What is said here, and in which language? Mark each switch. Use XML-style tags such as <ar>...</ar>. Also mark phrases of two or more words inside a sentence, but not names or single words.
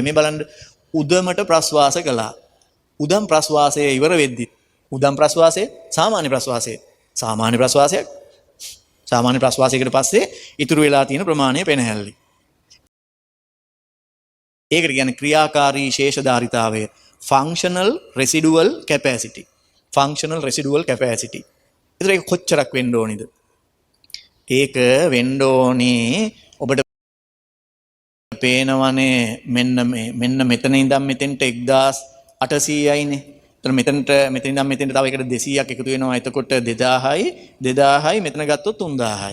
<si>මේ බලන්න උදමට ප්‍රශ්වාස කළා. උදම් ප්‍රශ්වාසය ඉවර වෙද්දි උදම් ප්‍රශ්වාසය සාමාන්‍ය ප්‍රශ්වාසය සාමාන්‍ය ප්‍රශ්වාසයක් සාමාන්‍ය ප්‍රශ්වාසයකට පස්සේ ඉතුරු වෙලා තියෙන ප්‍රමාණය පෙනහැල්ලි. ඒකට කියන්නේ ක්‍රියාකාරී ශේෂධාරිතාවය</si> <en>functional residual capacity. functional residual capacity.</en> <si>ඒතර ඒක කොච්චරක් වෙන්න ඕනිද? ඒක වෙන්න ඕනේ ඔබට පේනවනේ මෙන්න මෙතන ඉඳන් මෙතෙන්ට 1800යිනේ. එතන මෙතෙන්ට ඉඳන් මෙතෙන්ට තව එකට 200ක් එකතු වෙනවා. එතකොට 2000යි මෙතන ගත්තොත් 3000යි.</si>